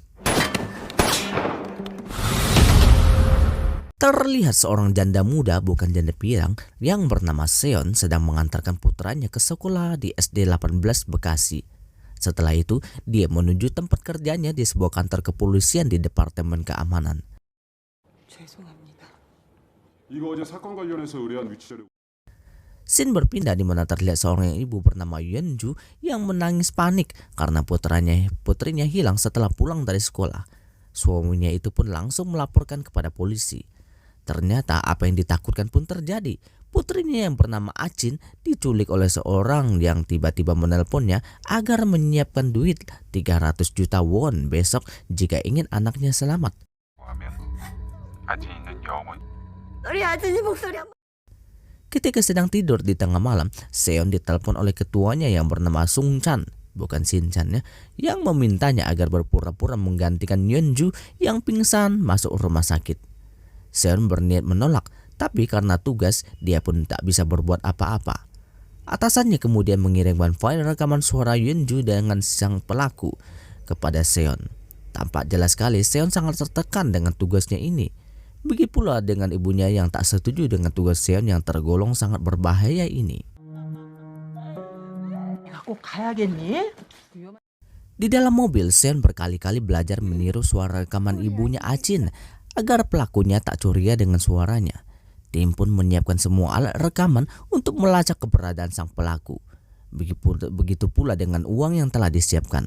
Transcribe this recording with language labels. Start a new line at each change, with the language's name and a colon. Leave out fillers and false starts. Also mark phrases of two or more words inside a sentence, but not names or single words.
Indonesian: Terlihat seorang janda muda, bukan janda pirang, yang bernama Seon sedang mengantarkan putranya ke sekolah di SD 18 Bekasi. Setelah itu, dia menuju tempat kerjanya di sebuah kantor kepolisian di Departemen Keamanan.
Korean: 죄송합니다. 이거 어제 사건 관련해서 의뢰한 위치 자료.
Indonesian: Scene berpindah di mana terlihat seorang ibu bernama Yeonju yang menangis panik karena putrinya hilang setelah pulang dari sekolah. Suaminya itu pun langsung melaporkan kepada polisi. Ternyata apa yang ditakutkan pun terjadi. Putrinya yang bernama Achin diculik oleh seorang yang tiba-tiba menelponnya agar menyiapkan duit 300 juta won besok jika ingin anaknya selamat.
Korean: 우리 아준이 목소리 한 번.
Indonesian: Ketika sedang tidur di tengah malam, Seon ditelepon oleh ketuanya yang bernama Sung Chan, bukan Shin Chan ya, yang memintanya agar berpura-pura menggantikan Yeonju yang pingsan masuk rumah sakit. Seon berniat menolak, tapi karena tugas dia pun tak bisa berbuat apa-apa. Atasannya kemudian mengirimkan file rekaman suara Yeonju dengan sang pelaku kepada Seon. Tampak jelas sekali Seon sangat tertekan dengan tugasnya ini. Begitu pula dengan ibunya yang tak setuju dengan tugas Seon yang tergolong sangat berbahaya ini.
Korean: 꼭 가야겠니?
Indonesian: Di dalam mobil, Seon berkali-kali belajar meniru suara rekaman ibunya Achin agar pelakunya tak curiga dengan suaranya. Tim pun menyiapkan semua alat rekaman untuk melacak keberadaan sang pelaku. Begitu pula dengan uang yang telah disiapkan.